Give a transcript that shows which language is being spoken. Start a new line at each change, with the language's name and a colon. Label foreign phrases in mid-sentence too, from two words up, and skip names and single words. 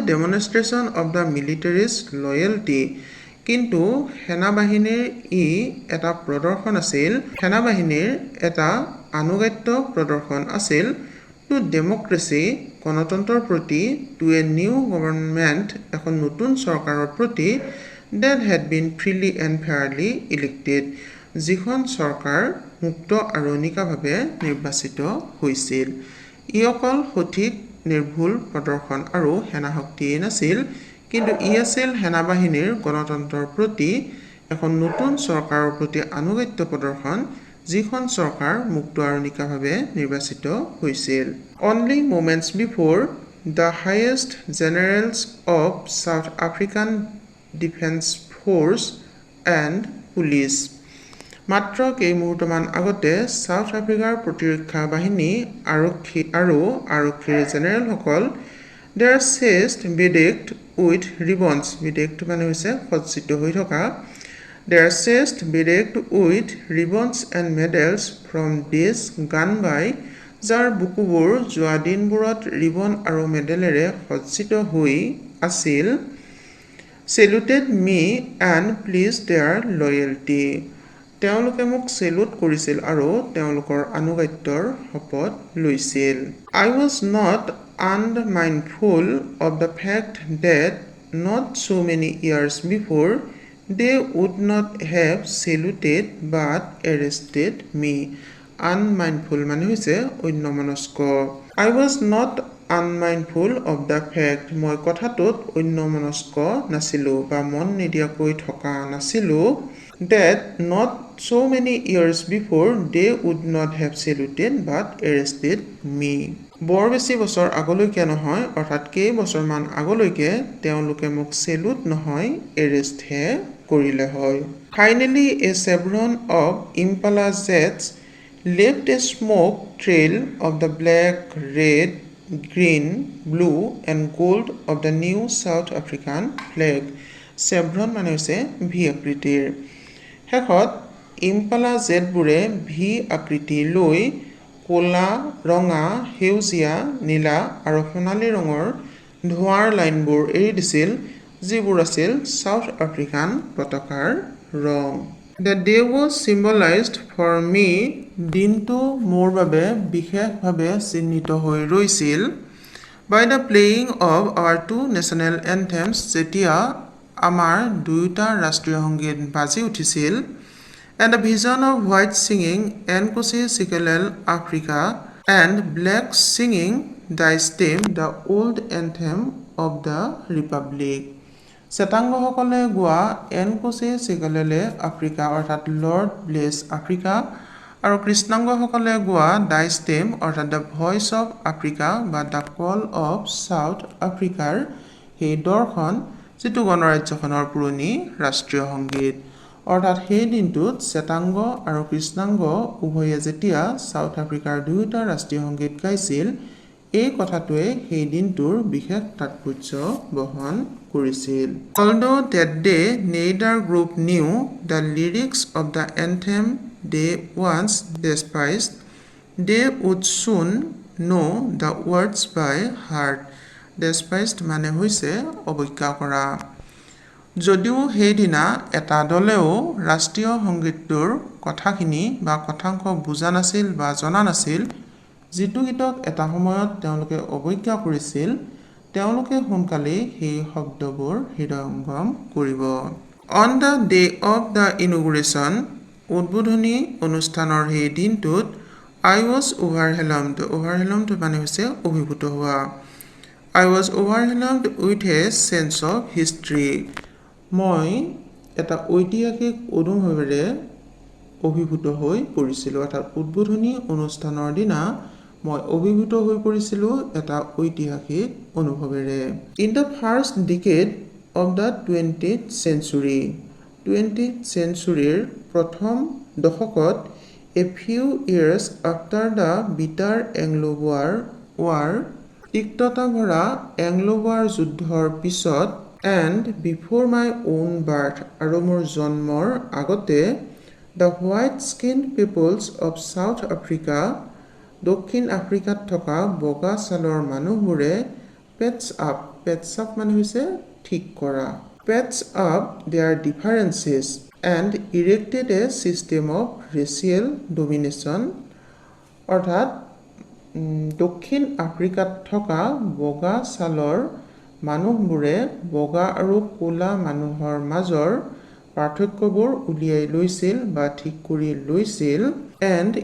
English: demonstration of the military's loyalty
Assamese: কিন্তু সেনাবাহিনীৰ ই এটা প্ৰদৰ্শন আছিল সেনাবাহিনীৰ এটা আনুগত্য প্ৰদৰ্শন আছিল to
English: democracy
Assamese: গণতন্ত্ৰৰ প্ৰতি
English: to a new government
Assamese: এখন নতুন চৰকাৰৰ প্ৰতি
English: that had been freely and fairly elected
Assamese: যিখন চৰকাৰ মুক্ত আৰু নিকাভাৱে নিৰ্বাচিত হৈছিল ই অকল সঠিক নিৰ্ভুল প্ৰদৰ্শন আৰু সেনা শক্তিয়েই নাছিল কিন্তু ই আছিল সেনাবাহিনীৰ গণতন্ত্ৰৰ প্ৰতি এখন নতুন চৰকাৰৰ প্ৰতি আনুগত্য প্ৰদৰ্শন, যিখন চৰকাৰ মুক্ত আৰু নিকাভাৱে নিৰ্বাচিত হৈছিল।
English: Only moments before, the highest generals of South African Defence Force and Police
Assamese: মাত্ৰ কেইমুহূৰ্তমান আগতে সাউথ আফ্ৰিকাৰ প্ৰতিৰক্ষা বাহিনী আৰক্ষী আৰু আৰক্ষীৰ জেনেৰেলসকল
English: their chest bedecked with ribbons, bedecked
Assamese: মানে হৈছে সজ্জিত হৈ থকা,
English: their chest bedecked with ribbons and medals from days gone by,
Assamese: যাৰ বুকুবোৰ যোৱা দিনবোৰত ৰিবন আৰু মেডেলেৰে সজ্জিত হৈ আছিল,
English: saluted me and pledged their loyalty.
Assamese: তেওঁলোকে মোক চেলুট কৰিছিল আৰু তেওঁলোকৰ আনুগত্যৰ শপত লৈছিল।
English: I was not unmindful of the fact that not so many years before they would not have saluted but arrested me.
Assamese: Unmindful মানে হৈছে অন্যমনস্ক।
English: I was not unmindful of the fact,
Assamese: মই কথাটোত অন্যমনস্ক নাছিলোঁ বা মন নিদিয়াকৈ থকা নাছিলোঁ,
English: that not so many years before they would not have saluted but arrested me.
Assamese: বৰ বেছি বছৰ আগলৈকে নহয়, অৰ্থাৎ কেইবছৰমান আগলৈকে তেওঁলোকে মোক চেলুট নহয়, এৰেষ্টহে কৰিলে হয়।
English: Finally, a chevron of Impala jets left a smoke trail of the black, red, green, blue and gold of the new South African flag.
Assamese: Chevron মানে হৈছে ভি আকৃতিৰ। শেষত ইম্পালা জেটবোৰে ভি আকৃতি লৈ ক'লা, ৰঙা, সেউজীয়া, নীলা আৰু সোণালী ৰঙৰ ধোঁৱাৰ লাইনবোৰ এৰি দিছিল, যিবোৰ আছিল সাউথ আফ্ৰিকান পতাকাৰ ৰং।
English: The day was symbolized for me,
Assamese: দিনটো মোৰ বাবে বিশেষভাৱে চিহ্নিত হৈ ৰৈছিল,
English: by the playing of our two national anthems,
Assamese: যেতিয়া আমাৰ দুয়োটা ৰাষ্ট্ৰীয় সংগীত বাজি উঠিছিল,
English: and the vision of white singing NCERT Africa and black singing the stem, the old anthem of the Republic.
Assamese: শ্বেতাংগসকলে গোৱা NCERT আফ্ৰিকা অৰ্থাৎ লৰ্ড ব্লেছ আফ্ৰিকা আৰু কৃষ্ণাংগসকলে গোৱা দ্য ষ্টেম অৰ্থাৎ দ্য ভইচ অফ আফ্ৰিকা বা দ্য কল অফ সাউথ আফ্ৰিকাৰ সেই দৰ্শন, যিটো গণৰাজ্যখনৰ পুৰণি ৰাষ্ট্ৰীয় সংগীত। অৰ্থাৎ সেই দিনটোত শ্বেতাংগ আৰু কৃষ্ণাংগ উভয়ে যেতিয়া সাউথ আফ্ৰিকাৰ দুয়োটা ৰাষ্ট্ৰীয় সংগীত গাইছিল, এই কথাটোৱে সেই দিনটোৰ বিশেষ তাৎপৰ্য বহন কৰিছিল।
English: Although that day neither group knew the lyrics of the anthem they once despised, they would soon know the words by heart.
Assamese: Despised মানে হৈছে অৱজ্ঞা কৰা। যদিও সেইদিনা এটা দলেও ৰাষ্ট্ৰীয় সংগীতটোৰ কথাখিনি বা কথাংশ বুজা নাছিল বা জনা নাছিল, যিটো গীতক এটা সময়ত তেওঁলোকে অৱজ্ঞা কৰিছিল, তেওঁলোকে সোনকালেই সেই শব্দবোৰ হৃদয়ংগম কৰিব।
English: On the day of the inauguration,
Assamese: উদ্বোধনী অনুষ্ঠানৰ সেই দিনটোত,
English: I was overwhelmed, overwhelmed
Assamese: মানে হৈছে অভিভূত হোৱা,
English: I was overwhelmed with a sense of history,
Assamese: মই এটা ঐতিহাসিক অনুভৱেৰে অভিভূত হৈ পৰিছিলোঁ, অৰ্থাৎ উদ্বোধনী অনুষ্ঠানৰ দিনা মই অভিভূত হৈ পৰিছিলোঁ এটা ঐতিহাসিক অনুভৱেৰে।
English: In the first decade of the 20th century, 20th centuryৰ
Assamese: প্ৰথম দশকত,
English: a few years after the bitter Anglo-Boer War,
Assamese: তিক্ততা ভৰা এংলো-বোৱাৰ যুদ্ধৰ পিছত,
English: and before my own birth,
Assamese: আৰু মোৰ জন্মৰ আগতে,
English: the white-skinned peoples of South Africa,
Assamese: দক্ষিণ আফ্ৰিকাত থকা বগা ছালৰ মানুহবোৰে
English: patch up
Assamese: মানে হৈছে ঠিক কৰা,
English: patch up their differences and erected a system of racial domination,
Assamese: অৰ্থাৎ দক্ষিণ আফ্ৰিকাত থকা বগা ছালৰ মানুহবোৰে বগা আৰু ক'লা মানুহৰ মাজৰ পাৰ্থক্যবোৰ উলিয়াই লৈছিল বা ঠিক কৰি লৈছিল,
English: and